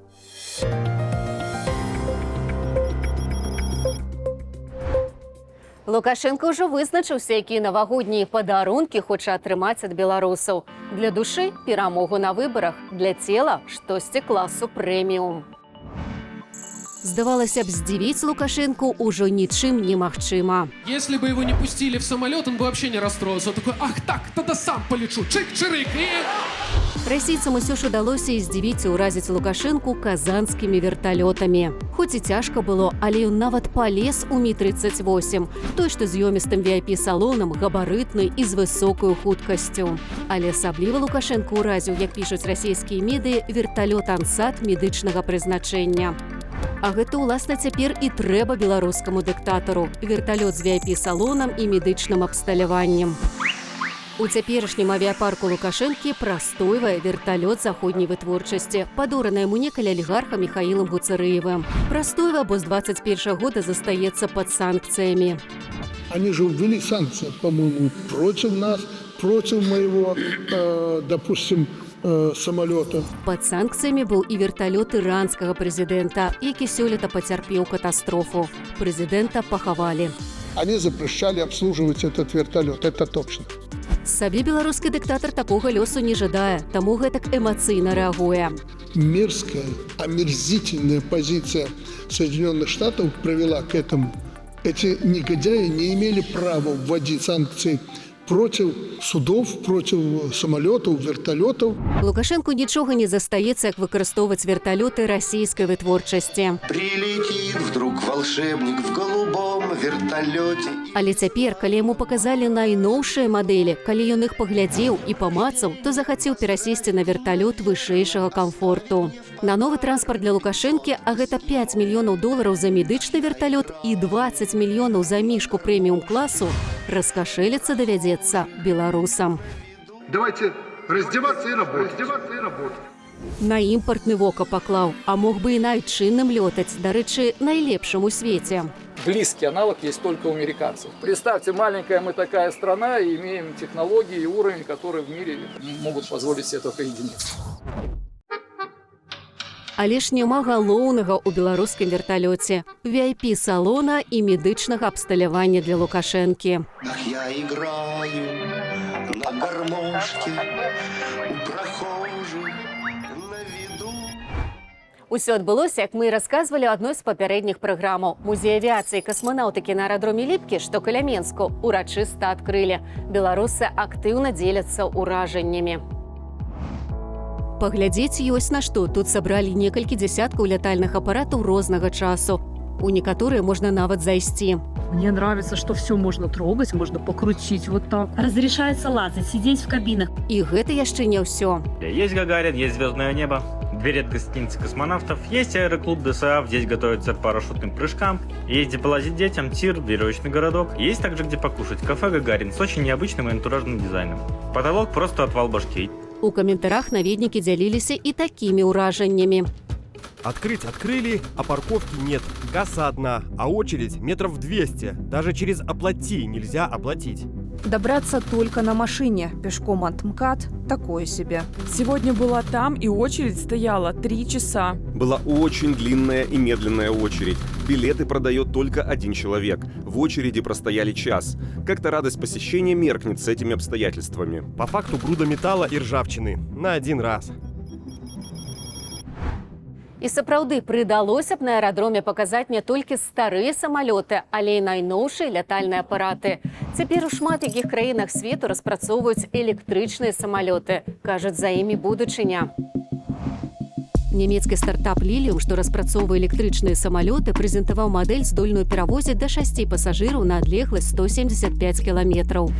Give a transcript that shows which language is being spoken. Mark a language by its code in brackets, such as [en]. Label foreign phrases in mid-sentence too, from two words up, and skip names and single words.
[be] Лукашенко ўжо вызначыўся, якія навагоднія падарункі хоча атрымаць ад беларусаў. Для душы перамогу на выбарах, для цела штосьці класу прэміум. Здавалася б, здзівіць Лукашенку ўжо нічым немагчыма. [ru] Если бы его не пустили в самолет, он бы вообще не расстроился. Он такой: ах так, тогда сам полечу. Чик-чирик. [be] Расійцам усё ж удалося і здзівіць і ўразіць Лукашенку казанскімі верталётамі. Хоць і цяжка было, але ён нават палез у Ми-38, той, што з ёмістым VIP-салонам, габарытны і з высокаю хуткасцю. Але асабліва Лукашенко ўразіў, як пішуць расійскія медыі, верталёт «Ансат» медычнага прызначэння. А гэта, уласна, цяпер і трэба беларускаму дыктатару – верталёт з VIP-салонам і медычным абсталяваннем. У цяперашнім авіапарку Лукашэнкі прастойвае верталёт заходняй вытворчасці, падораны яму некалі алігарха Михаілам Гуцарыевым. Прастойвае, бо з 21 года застаецца пад санкцыямі. [ru] Они же ввели санкции, по-моему, против нас, против моего, допустим, самолета. [be] Пад санкцыямі быў і верталёт іранскага прэзідэнта, які сёлета пацярпеў катастрофу. Прэзідэнта пахавалі. [ru] Они запрещали обслуживать этот вертолет, это точно. [be] Сабе беларускі дыктатар такога лёсу не жадае, таму гэтак эмацыйна рэагуе. [ru] Мерзкая, омерзительная позиция Соединенных Штатов привела к этому. Эти негодяи не имели права вводить санкции против судов, против самолетов, вертолетов. [be] Лукашенку нічога не застаецца, як выкарыстоўваць верталёты расійскай вытворчасці. [ru] Прилетит вдруг волшебник в голубом вертолете. [be] Але цяпер, калі яму паказалі найноўшыя мадэлі, калі ён іх паглядзеў і памацаў, то захацеў перасесці на верталёт вышэйшага камфорту. На новы транспарт для Лукашэнкі, а гэта $5 мільёнаў за медычны верталёт і 20 мільёнаў за мішку прэміум-класу, раскашэліцца давядзецца беларусам. [ru] Давайте раздеваться и работать. [be] На імпартны вока паклаў, а мог бы і на айчынным лётаць, дарэчы, найлепшым у свеце. [ru] Близкий аналог есть только у американцев. Представьте, маленькая мы такая страна, и имеем технологии и уровень, которые в мире могут позволить себе только единицы. [be] Але ж няма галоўнага ў беларускім верталёце – VIP-салона і медычнага абсталявання для Лукашэнкі. [ru] Ах, я играю на гармошке у прохожих на виду. [be] Усё адбылося, як мы і расказвалі ў адной з папярэдніх праграмаў. Музей авіяцыі і касманаўтыкі на аэрадроме Ліпкі, што каля Менску, урачыста адкрылі. Беларусы актыўна дзеляцца ўражаннямі. Паглядзець ёсць на што. Тут сабралі некалькі дзясяткаў лятальных апаратаў рознага часу. У некаторыя можна нават зайсці. [ru] Мне нравится, что все можно трогать, можно покрутить вот так. Разрешается лазать, сидеть в кабинах. [be] І гэта яшчэ не ўсё. [ru] Есть Гагарин, есть звездное небо, двери от гостиницы космонавтов, есть аэроклуб ДСА, здесь готовятся к парашютным прыжкам, есть где полазить детям, тир, веревочный городок, есть также где покушать, кафе Гагарин с очень необычным и антуражным дизайном. Потолок просто отвал башки. [be] У каментарах наведнікі дзяліліся і такімі ўражаннямі. [ru] Открыть открыли, а парковки нет. Касса одна, а очередь метров 200. Даже через «оплати» нельзя оплатить. Добраться только на машине. Пешком от МКАД – такое себе. Сегодня была там, и очередь стояла 3 часа. Была очень длинная и медленная очередь. Билеты продает только один человек. В очереди простояли час. Как-то радость посещения меркнет с этими обстоятельствами. По факту груда металла и ржавчины. На один раз. [be] І сапраўды прыдалося б на аэрадроме паказаць не толькі старыя самалёты, але і найноўшыя лятальныя апараты. Цяпер у шмат якіх краінах свету распрацоўваюць электрычныя самалёты. Кажуць, за імі будучыня. Нямецкі стартап «Ліліум», што распрацоўвае электрычныя самалёты, прэзентаваў мадэль, здольную перавозіць да 6 пасажыраў на адлегласць 175 кіламетраў.